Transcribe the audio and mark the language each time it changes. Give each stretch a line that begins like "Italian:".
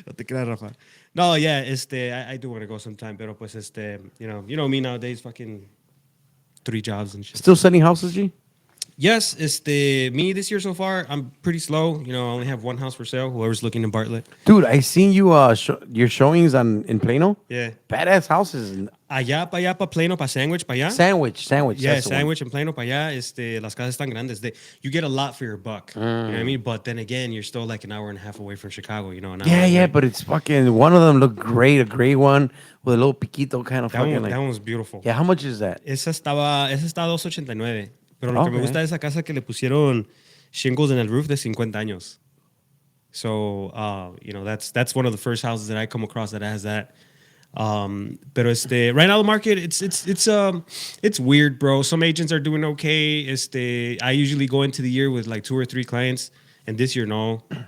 Spanish: No te creas,
English: Rafa. No, yeah, I do want to go sometime,
Spanish: pero pues
English: you know me nowadays, fucking 3 jobs and shit. Still selling houses, G? Yes, me this year so far, I'm pretty slow. I only have 1 house for sale. Whoever's looking in Bartlett. Dude, I seen you your showings in Plano. Yeah. Badass houses.
Spanish: Allá, pa Plano, pa Sandwich, pa allá.
English: Sandwich. Yeah, that's the one.
Spanish: Sandwich and Plano pa allá, las casas están grandes.
English: You get a lot for your buck. You know what I mean? But then again, you're still like an hour and a half away from Chicago, an hour Yeah, away. but it's fucking. One of them looked great, a gray one with a little piquito kind of That fucking. one, Like, that one was beautiful. yeah, how much is that?
Spanish: Esa está 289. Pero lo que me
English: Okay.
Spanish: gusta de esa casa es que le pusieron shingles en el roof de 50 años.
English: So, that's one of the first houses that I come across that has that. Pero right now the market, it's weird, bro. Some agents are doing okay. I usually go into the year with like 2 or 3 clients, and this year, no.